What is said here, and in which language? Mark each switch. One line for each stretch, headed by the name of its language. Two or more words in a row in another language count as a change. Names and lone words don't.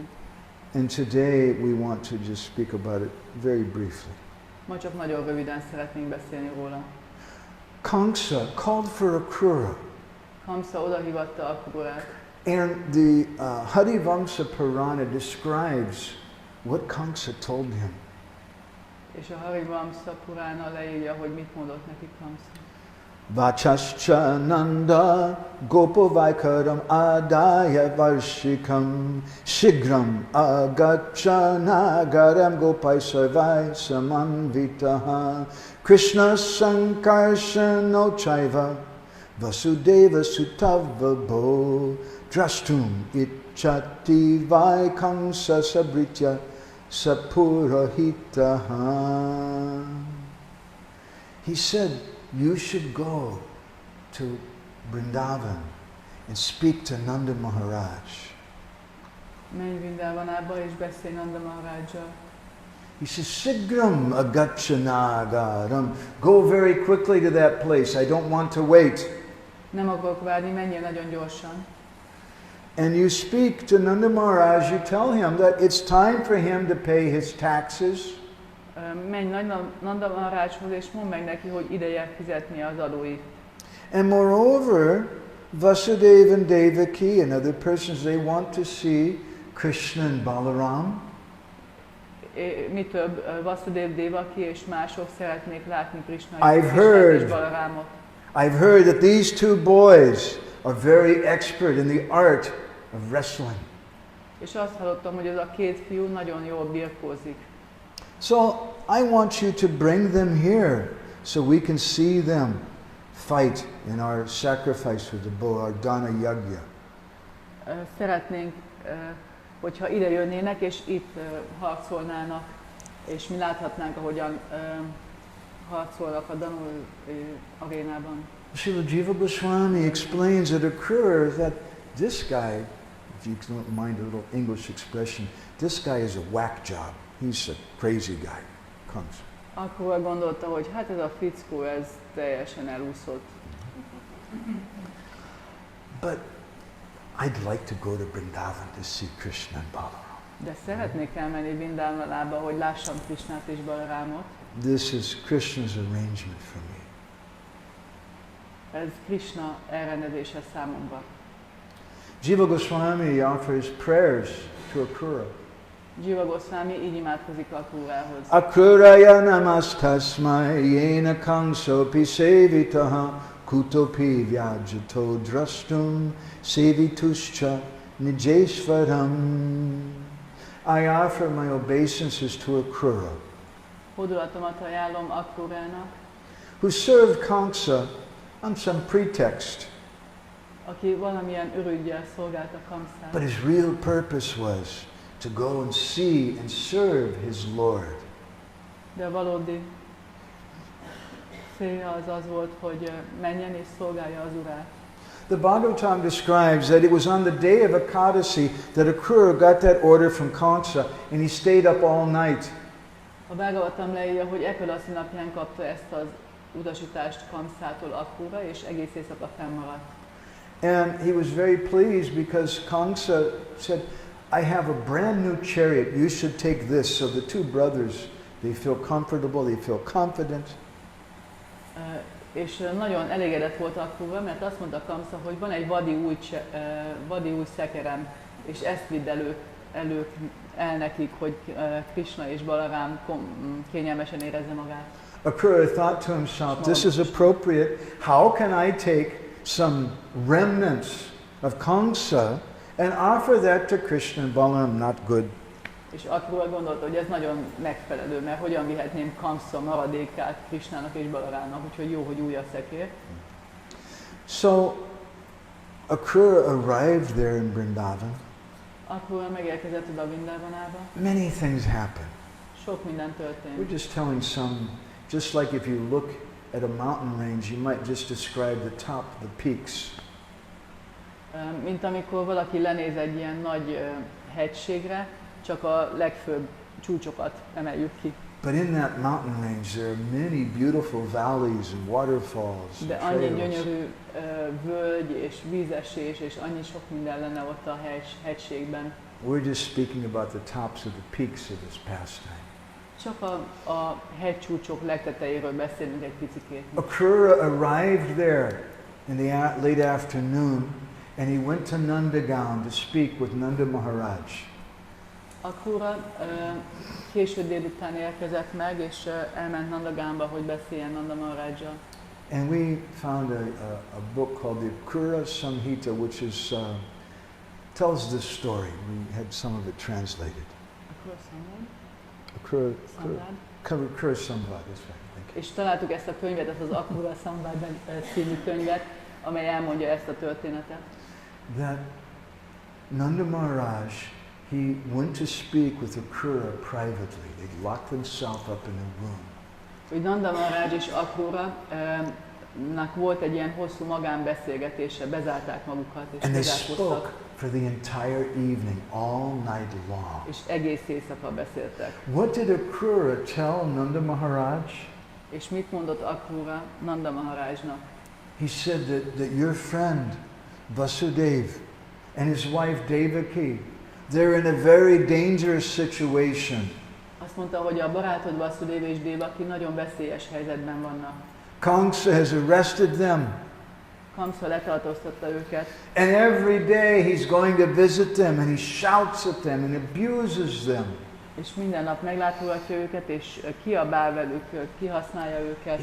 English: And today we want to just speak about it very briefly.
Hungarian: Ma csak nagyon röviden szeretnénk beszélni róla.
English: Kamsa called for a Krura.
Hungarian: Kamsa odahívatta Akrurát,
English: And the Harivamsa Purana describes what Kamsa told him.
Hungarian: És a Harivamsa Purana leírja, hogy mit mondott neki Kamsa.
Sanskrit: वचश्च नन्द गोपवैकरम् आदाय वार्षिकम् शीघ्रम् आगच्छ नगरम् गोपैः सर्वैः समन्वितः कृष्ण सङ्कर्षणो चैव वसुदेव सुतव बो द्रष्टुम् इच्छति वैकंस सभृत्य सपुरहितः.
English: He said, you should go to Vrindavan and speak to Nanda Maharaj.
Hungarian: Menj Vrindavanába és beszélj Nanda Maharajjal.
English: He says,
Sanskrit: शीघ्रम् आगच्छनगरम्.
English: Go very quickly to that place. I don't want to wait.
Hungarian: Nem akarok várni, menjél nagyon gyorsan.
English: And you speak to Nanda Maharaj, you tell him that it's time for him to pay his taxes.
Hungarian: Menj Nanda Maharajhoz és mondd meg neki, hogy ideje fizetni az adóit.
English: And moreover, Vasudeva and Devaki and other persons, they want to see Krishna and Balaram.
Hungarian: Mi több, Vasudev, Devaki és mások szeretnék látni Krishnát és Balarámot.
English: I've heard that these two boys are very expert in the art of wrestling.
Hungarian: És azt hallottam, hogy ez a két fiú nagyon jól birkózik.
English: So I want you to bring them here so we can see them fight in our sacrifice with the bull, our Dana Yagya.
Hungarian: Szeretnénk, hogyha ide jönnének és itt harcolnának, és mi láthatnánk, ahogyan harcolnak a Danu arénában.
English: Srila Jiva Goswami explains it occurs that this guy, if you don't mind a little English expression, this guy is a whack job. He's a crazy guy. Comes.
Hungarian: Akkor gondolta, hogy hát ez a fickó, ez teljesen elúszott.
English: But I'd like to go to Vrindavan to see Krishna and Balaram.
Hungarian: De szeretnék elmenni Vrindavanába, hogy lássam Krishnát és Balarámot.
English: This is Krishna's arrangement for me.
Hungarian: Ez Krishna elrendezése számomra.
English: Jiva Goswami offers prayers to Akrura.
Hungarian: Jiva Goswami így imádkozik Akrurához.
Sanskrit: अक्रूराय नमस्तस्मै येन कंसोऽपि सेवितः कुतोऽपि व्याजतो द्रष्टुम् सेवितुश्च निजेश्वरम्.
English: I offer my obeisances to Akrura,
Hungarian: Hódolatomat ajánlom Akrurának,
English: who served Kamsa on some pretext,
Hungarian: aki valamilyen ürüggyel szolgálta Kamszát.
English: but his real purpose was to go and see and serve his Lord.
Hungarian: De a valódi célja az volt, hogy menjen és szolgálja az Urát.
English: The Bhagavatam describes that it was on the day of Ekadasi that Akrura got that order from Kamsa and he stayed up all night.
Hungarian: A Bhagavatam leírja, hogy Ekadasi napján kapta ezt az utasítást Kamszától Akrura, és egész éjszaka fennmaradt.
English: And he was very pleased because Kamsa said, I have a brand new chariot, you should take this. So the two brothers, they feel comfortable, they feel confident.
Hungarian: És nagyon elégedett volt Akrura, mert azt mondta Kamsa, hogy van egy vadi új szekerem, és ezt vidd el nekik, hogy Krishna és Balarám kényelmesen érezze magát.
English: Akrura thought to himself, this is appropriate. How can I take some remnants of Kamsa and offer that to Krishna and Balaram? Not good.
Hungarian: És Akrura gondolta, hogy ez nagyon megfelelő, mert hogyan vihetném Kamsa maradékát Krishnának és Balarámnak, úgyhogy jó, hogy új a szekér.
English: So Akrura arrived there in Vrindavan.
Hungarian: Akrura megérkezett oda Vrindavanába.
English: Many things happened.
Hungarian: Sok minden történt.
English: We're just telling some, just like if you look at a mountain range, you might just describe the top, the peaks.
Hungarian: Mint amikor valaki lenéz egy ilyen nagy hegységre, csak a legfőbb csúcsokat emeljük ki.
English: But in that mountain range there are many beautiful valleys and waterfalls.
Hungarian: De annyi gyönyörű völgy és vízesés és annyi sok minden lenne ott a hegységben.
English: We're just speaking about the tops of the peaks of this pastime.
Hungarian: Csak a hegycsúcsok legtetejéről beszélünk egy picikét.
English: Akrura arrived there in the late afternoon and he went to Nandagaon to speak with Nanda Maharaj.
Hungarian: Akrura késő délután érkezett meg, és elment Nandagánba, hogy beszéljen Nanda Maharajjal.
English: And we found a book called the Akrura Samhita, which is tells this story. We had some of it translated. Akrura Samvad, that's right. Thank you.
Hungarian: És találtuk ezt a könyvet, ezt az Akrura Samvad című könyvet, amely elmondja ezt a történetet.
English: That Nanda Maharaj, he went to speak with Akrura privately. They locked themselves up in a room.
Hungarian: Hogy Nanda Maharaj és Akrura-nak volt egy ilyen hosszú magánbeszélgetése, bezárták magukat és
English: And they spoke
Hungarian: bezárkoztak.
English: for the entire evening, all night long.
Hungarian: És egész éjszaka beszéltek.
English: What did Akrura tell Nanda Maharaj?
Hungarian: És mit mondott Akrura Nanda Maharajnak?
English: He said that your friend Vasudev and his wife Devaki, they're in a very dangerous situation.
Hungarian: Azt mondta, hogy a barátod Vasudeva és Devaki nagyon veszélyes helyzetben vannak.
English: Kamsa has arrested them.
Hungarian: Kamsa letartóztatta őket.
English: And every day he's going to visit them and he shouts at them and abuses them.
Hungarian: És minden nap meglátogatja őket, és kiabál velük, kihasználja őket.